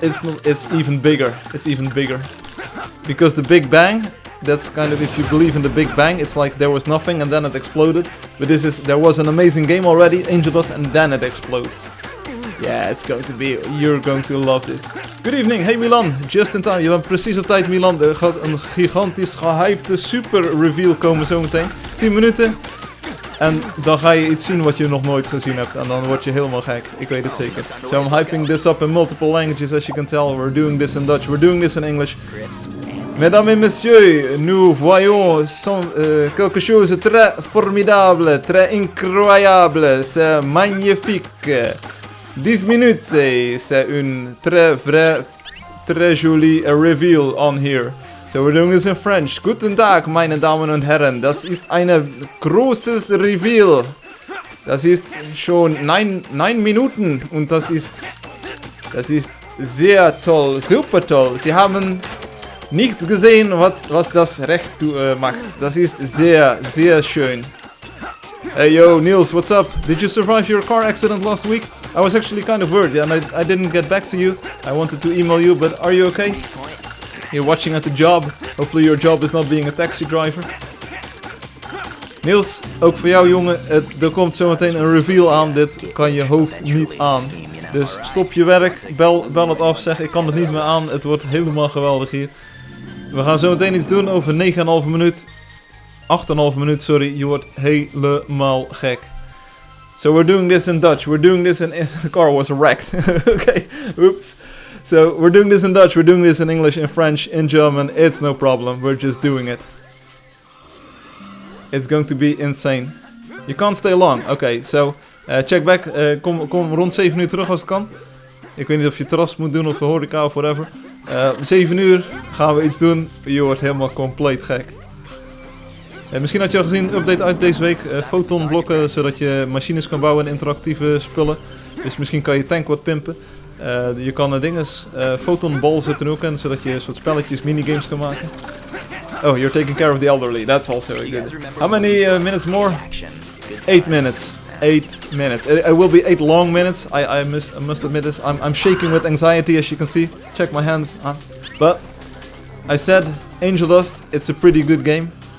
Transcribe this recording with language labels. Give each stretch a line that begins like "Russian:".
English: It's even bigger. It's even bigger. Because the Big Bang, that's kind of, if you believe in the Big Bang, it's like there was nothing and then it exploded. But this is, there was an amazing game already, Angeldust, and then it explodes. Yeah, it's going to be, you're going to love this. Good evening, hey Milan, just in time.
Dutch: Je bent precies op tijd, Milan. Er gaat een gigantisch gehypte super reveal komen zometeen. 10 minuten. En dan ga je iets zien wat je nog nooit gezien hebt. En dan word je helemaal gek. Ik weet het zeker.
English: So I'm hyping this up in multiple languages, as you can tell. We're doing this in Dutch, we're doing this in English.
French: Mesdames et messieurs, nous voyons quelque chose de très formidable, très incroyable, c'est magnifique. 10 minutes, c'est une très jolie reveal on here.
English: So we're doing this in French.
German: Guten Tag, meine Damen und Herren. Das ist eine großes Reveal. Das ist schon 9 Minuten und das ist sehr toll, super toll. Sie haben nichts gesehen, was das recht macht. Das ist sehr, sehr schön.
English: Hey yo, Niels, what's up? Did you survive your car accident last week? I was actually kind of worried and I didn't get back to you. I wanted to email you, but are you okay? You're watching at the job. Hopefully your job is not being a taxi driver.
Dutch: Niels, ook voor jou jongen, er komt zometeen een reveal aan. Dit kan je hoofd niet aan. Dus stop je werk, bel het af, zeg ik kan het niet meer aan. Het wordt helemaal geweldig hier. We gaan zometeen iets doen over 9,5 minuut. 8,5 minuut, sorry. Je wordt helemaal gek.
English: So we're doing this in Dutch. We're doing this in... The car was wrecked. Okay, oops. So we're doing this in Dutch. We're doing this in English, in French, in German. It's no problem. We're just doing it. It's going to be insane. You can't stay long. Okay, so check back.
Dutch: Kom rond 7 uur terug als het kan. Ik weet niet of je terras moet doen of horeca of whatever. 7 uur gaan we iets doen. Je wordt helemaal compleet gek. Misschien had je al gezien, update uit deze week. Fotonblokken, zodat je machines kan bouwen en interactieve spullen. Dus misschien kan je tank wat pimpen. Je kan dinges, fotonbal zitten ook in, zodat je een soort spelletjes, minigames kan maken.
English: Oh, you're taking care of the elderly. That's also good. How many minutes more? 8 minutes. 8 minutes. It will be 8 long minutes. I must admit this. I'm shaking with anxiety, as you can see. Check my hands. But I said, Angeldust, it's a pretty good game.